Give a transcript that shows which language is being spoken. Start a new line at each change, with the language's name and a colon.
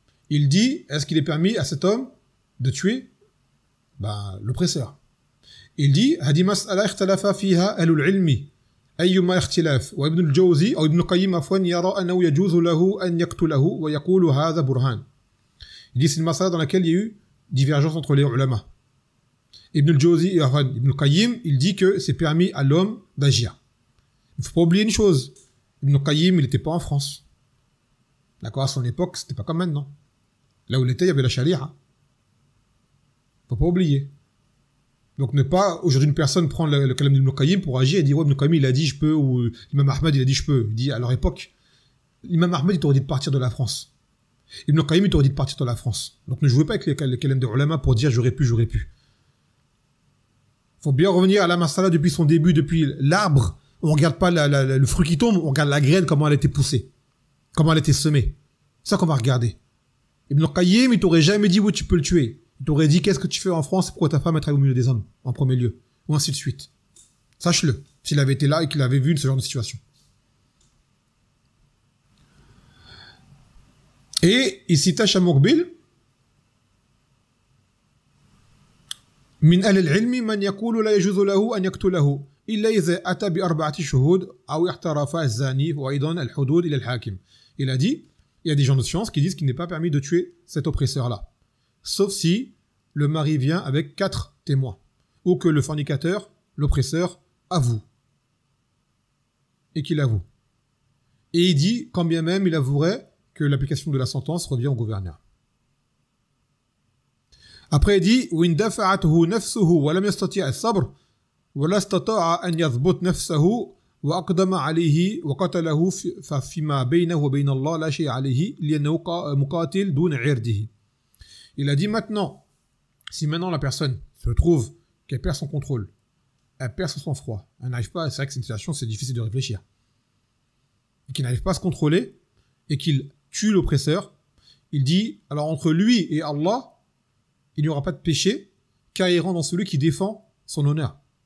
French: Il dit, est-ce qu'il est permis à cet homme de tuer l'oppresseur? Il dit,
Arabic: هذه مسألة اختلف فيها أهل العلم أيما اختلاف وابن الجوزي أو ابن القيم عفوا يرى أنه يجوز له أن يقتله ويقول هذا برهان.
French: Il dit, c'est une masala dans laquelle il y a eu divergence entre les ulama. Ibn al-Jawzi et Ibn al-Qayyim, il dit que c'est permis à l'homme d'agir. Il ne faut pas oublier une chose. Ibn al-Qayyim, il n'était pas en France. D'accord, à son époque, c'était pas comme maintenant. Là où il était, il y avait la charia. Faut pas oublier. Donc ne pas, aujourd'hui, une personne prend le kalam d'Ibn Qayyim pour agir et dire, ouais, Ibn Qayyim, il a dit je peux, ou l'imam Ahmed, il a dit je peux. Il dit, à leur époque, l'imam Ahmed, il t'aurait dit de partir de la France. Ibn Qayyim, il t'aurait dit de partir de la France. Donc ne jouez pas avec les kalam des ulama pour dire j'aurais pu. Faut bien revenir à la masala depuis son début, depuis l'arbre. On regarde pas le fruit qui tombe, on regarde la graine, comment elle a été poussée. Comment elle a été semée. C'est ça qu'on va regarder. Ibn Qayyim, il t'aurait jamais dit, oui, tu peux le tuer. Il t'aurait dit, qu'est-ce que tu fais en France, pourquoi ta femme est au milieu des hommes, en premier lieu. Ou ainsi de suite. Sache-le, s'il avait été là et qu'il avait vu ce genre de situation. Et il cita
Arabic: Shamourbil, من أهل العلم من يقول لا يجوز له أن يقتله إلا إذا أتى بأربعة شهود أو احترف الزاني وأيضا الحدود إلى الحاكم.
French: Il a dit, il y a des gens de science qui disent qu'il n'est pas permis de tuer cet oppresseur-là. Sauf si le mari vient avec 4 témoins. Ou que le fornicateur, l'oppresseur, avoue. Et qu'il avoue. Et il dit, quand bien même il avouerait que l'application de la sentence revient au gouverneur. Après, il dit
Arabic: وإن دفعته نفسه ولم يستطيع الصبر ولا استطاع أن يضبط نفسه وأقدم عليه وقتله ففيما بينه وبين الله لا شيء عليه لأنه مقاتل دون عرضه.
French: Il a dit maintenant, si maintenant la personne se trouve qu'elle perd son contrôle, elle perd son sang-froid, elle n'arrive pas, c'est vrai que c'est une situation, c'est difficile de réfléchir, et qu'il n'arrive pas à se contrôler et qu'il tue l'oppresseur, il dit alors entre lui et Allah, il n'y aura pas de péché, car il rentre dans celui qui défend son honneur.